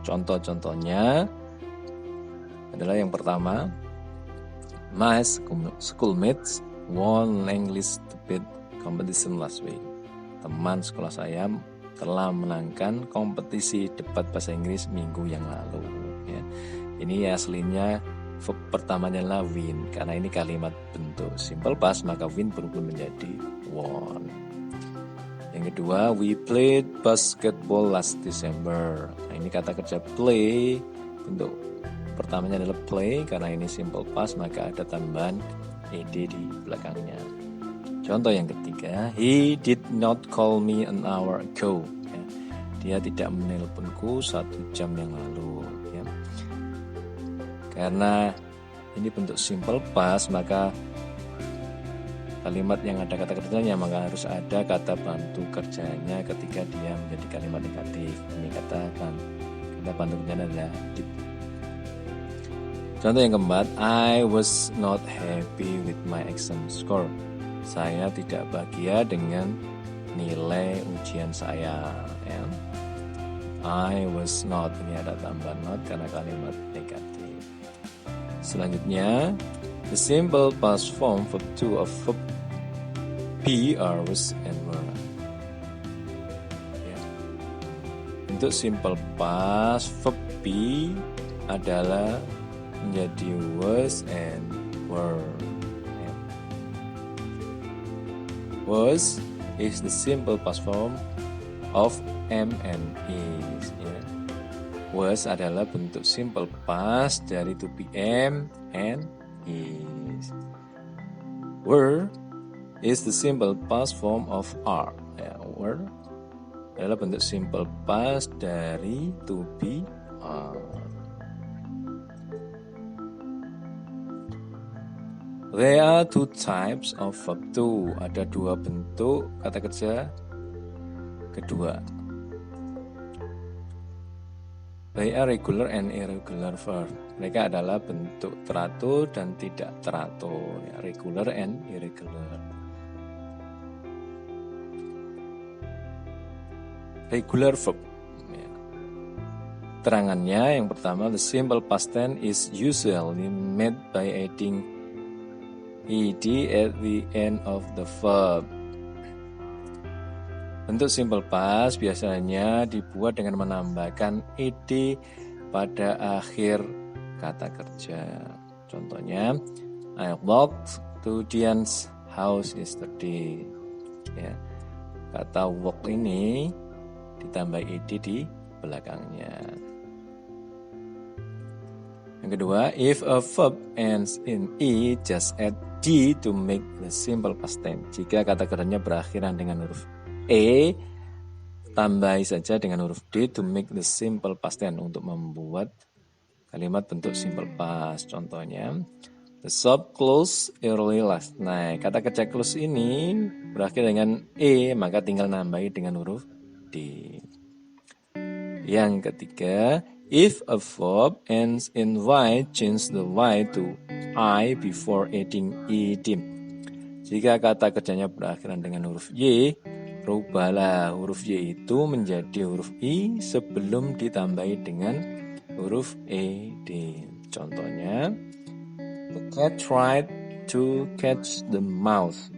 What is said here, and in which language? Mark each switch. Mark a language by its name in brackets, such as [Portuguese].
[Indonesian] Contoh-contohnya adalah yang pertama, [English] my schoolmates won English debate competition last week. [Indonesian] Teman sekolah saya telah menangkan kompetisi debat bahasa Inggris minggu yang lalu. Ya. Ini aslinya verb pertamanya adalah win, karena ini kalimat bentuk simple past, maka win berubah menjadi won. Yang kedua, [English] we played basketball last December. [Indonesian] Nah, ini kata kerja play, bentuk pertamanya adalah play, karena ini simple past, maka ada tambahan ed di belakangnya. Contoh yang ketiga, [English] he did not call me an hour ago. [Indonesian] Ya, dia tidak menelponku 1 jam yang lalu. Ya. Karena ini bentuk simple past, maka kalimat yang ada kata kerjanya maka harus ada kata bantu kerjanya ketika dia menjadi kalimat negatif. Ini kata bantu kerjanya adalah did. Contoh yang keempat, [English] I was not happy with my exam score. [Indonesian] Saya tidak bahagia dengan nilai ujian saya. Ya. [English] I was not, [Indonesian] ini ada tambahan not karena kalimat negatif. Selanjutnya, [English] the simple past form verb 2 of verb be, are, was, and were. [Indonesian] Ya. Untuk simple past verb be adalah menjadi was and were. Ya. [English] Was is the simple past form of am and is. [Indonesian] Ya. Was adalah bentuk simple past dari to be, am, and is. [English] Were is the simple past form of are. [Indonesian] Ya, were adalah bentuk simple past dari to be, are. [English] There are 2 types of verb to. [Indonesian] Ada 2 bentuk kata kerja kedua. [English] They are regular and irregular verb. [Indonesian] Mereka adalah bentuk teratur dan tidak teratur. [English] Ya, regular and irregular. Regular verb. [Indonesian] Ya. Terangannya yang pertama, [English] the simple past tense is usually made by adding ed at the end of the verb. [Indonesian] Bentuk simple past biasanya dibuat dengan menambahkan ed pada akhir kata kerja. Contohnya, [English] I walked to Dian's house yesterday. [Indonesian] Ya. Kata walk ini ditambah ed di belakangnya. Yang kedua, [English] if a verb ends in e, just add d to make the simple past tense. [Indonesian] Jika kata kerjanya berakhiran dengan huruf e, tambahi saja dengan huruf d [English] to make the simple past tense, [Indonesian] untuk membuat kalimat bentuk simple past. Contohnya, [English] the shop closed early last night. [Indonesian] Kata kerja close ini berakhir dengan e, maka tinggal nambahi dengan huruf d. Yang ketiga, [English] if a verb ends in y, change the y to I before adding ed. [Indonesian] Jika kata kerjanya berakhiran dengan huruf y, rubahlah huruf y itu menjadi huruf i sebelum ditambahi dengan huruf ed. Contohnya, [English] the cat tried to catch the mouse.